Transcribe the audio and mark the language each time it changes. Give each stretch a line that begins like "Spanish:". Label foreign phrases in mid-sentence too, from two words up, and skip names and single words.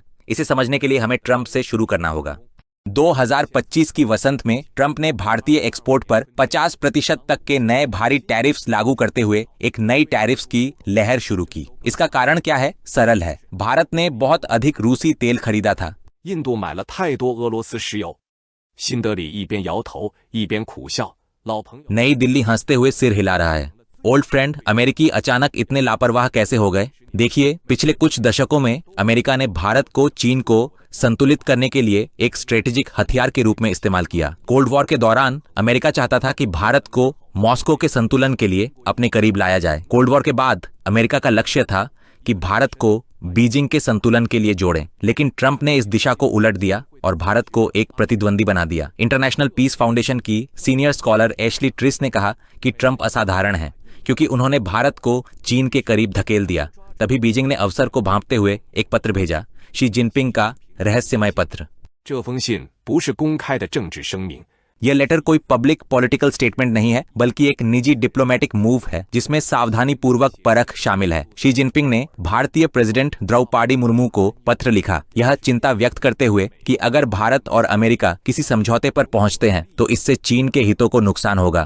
Hindi: इसे समझने के लिए हमें ट्रंप से शुरू करना होगा। 2025 की वसंत में ट्रंप ने भारतीय एक्सपोर्ट पर 50% तक के नए भारी टैरिफ्स लागू करते हुए एक नई टैरिफ्स की लहर शुरू की। इसका कारण क्या है? सरल है। भारत ने बहुत अधिक रूसी तेल खरीदा था।
Chinese: 印度买了太多俄罗斯石油。新德里一边摇头一边苦笑。老朋友
Hindi: नई दिल्ली हंसते हुए सिर हिला रहा है।
English: old friend,
Hindi: अमेरिकी अचानक इतने लापरवाह कैसे हो गए? देखिए, पिछले कुछ दशकों में अमेरिका ने भारत को चीन को संतुलित करने के लिए एक स्ट्रेटेजिक हथियार के रूप में इस्तेमाल किया।
English: cold war
Hindi: के दौरान अमेरिका चाहता था कि भारत को मॉस्को के संतुलन के लिए अपने करीब लाया जाए।
English: cold war
Hindi: के बाद अमेरिका का लक्ष्य था कि भारत को बीजिंग के संतुलन के लिए जोड़ें, लेकिन ट्रंप ने इस दिशा को उलट दिया और भारत को एक प्रतिद्वंदी बना दिया। इंटरनेशनल पीस फाउंडेशन की
English: senior scholar
Hindi: एशली ट्रिस ने कहा कि ट्रंप असाधारण है क्योंकि उन्होंने भारत को चीन के करीब धकेल दिया। तभी बीजिंग ने अवसर को भांपते हुए एक पत्र भेजा, शी जिनपिंग का रहस्यमय पत्र।
Chinese: 这封信不是公开的政治声明，
Hindi: यह लेटर कोई
English: public political statement
Hindi: नहीं है, बल्कि एक निजी
English: diplomatic move
Hindi: है जिसमें सावधानी पूर्वक परख शामिल है। शी जिनपिंग ने भारतीय प्रेसिडेंट द्रौपदी मुर्मू को पत्र लिखा, यह चिंता व्यक्त करते हुए कि अगर भारत और अमेरिका किसी समझौते पर पहुंचते हैं तो इससे चीन के हितों को नुकसान होगा।